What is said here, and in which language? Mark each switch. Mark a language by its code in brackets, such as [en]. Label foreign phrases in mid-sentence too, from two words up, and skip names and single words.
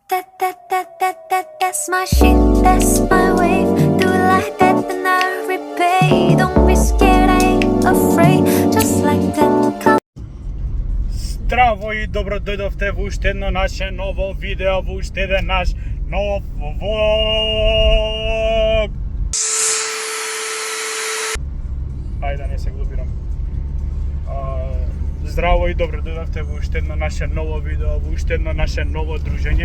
[en] That's my shit, that's my wave. Do it like that, then I repay. Don't be scared, I ain't afraid. Just like that. [mk] Здраво и добро дојдовте во уште едно наше ново видео, во уште еден наш нов влог. Ајде да не се глупирам. Здраво и добро дојдовте во уште едно наше ново видео, во уште едно наше ново дружење.